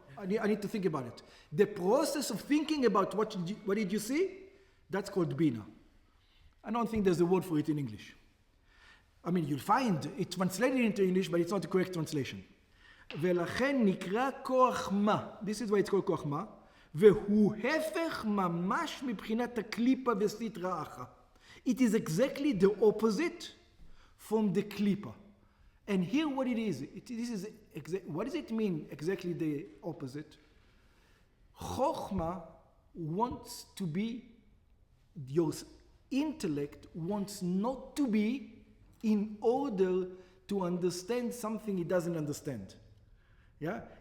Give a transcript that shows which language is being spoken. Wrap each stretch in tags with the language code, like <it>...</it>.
<en>I need to think about it. The process of thinking about what did you see, that's called bina. I don't think there's a word for it in English. I mean, you'll find it translated into English, but it's not the correct translation.</en> <he>ולכן נקרא כוח מה.</he> <en>This is why it's called כוח מה.</en> <he>והוא הפך ממש מבחינת הקליפה וסטרא אחרא.</he> <en>It is exactly the opposite from the klipa. And here what it is, what does it mean exactly the opposite? Chokhmah wants to be, your intellect wants not to be in order to understand something he doesn't understand. Yeah?</en>